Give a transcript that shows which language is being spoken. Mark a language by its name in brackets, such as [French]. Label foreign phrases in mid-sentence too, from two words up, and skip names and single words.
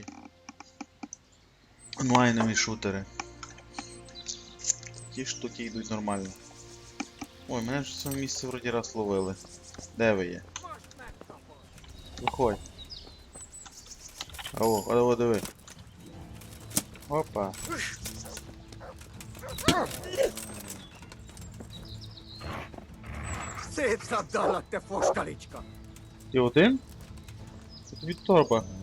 [Ukrainian] Онлайнові шутери. Такі штуки йдуть нормально. Ой, мене вже в цьому місці вроді раз ловили. Де ви є? Виходь. Алло, диви. Опа. [Hungarian] Szép szabdallak, te foskalicska! [Ukrainian] Ти один? Це тобі торба.